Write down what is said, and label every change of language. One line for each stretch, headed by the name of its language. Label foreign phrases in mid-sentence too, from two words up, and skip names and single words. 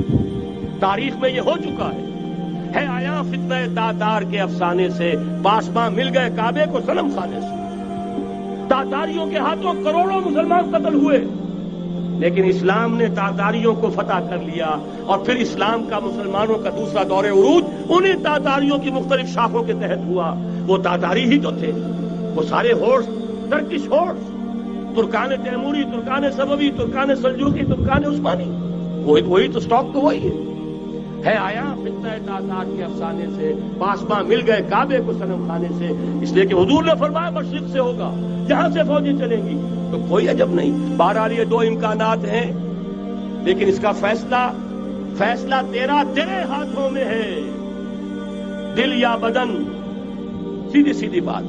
Urdu: تاریخ میں یہ ہو چکا ہے آیا فتنہ تاتار کے افسانے سے، پاسباں مل گئے کعبے کو صنم خانے سے۔ تاتاریوں کے ہاتھوں کروڑوں مسلمان قتل ہوئے، لیکن اسلام نے تاتاریوں کو فتح کر لیا، اور پھر اسلام کا مسلمانوں کا دوسرا دور عروج انہیں تاتاریوں کی مختلف شاخوں کے تحت ہوا۔ وہ تاتاری ہی تو تھے، وہ سارے ہورس
English: Turkish horse,
Urdu: ترکان تیموری، ترکان صفوی، ترکان سلجوقی، ترکان عثمانی، وہی تو اسٹاک تو وہی ہے آیا فتنہ تاتار کے افسانے سے، پاسباں مل گئے کعبے کو صنم خانے سے، اس لیے کہ حضور نے فرمایا مشرق سے ہوگا، جہاں سے فوجیں چلیں گی، تو کوئی عجب نہیں. بہرحال یہ دو امکانات ہیں، لیکن اس کا فیصلہ تیرے ہاتھوں میں ہے، دل یا بدن، سیدھی سیدھی بات.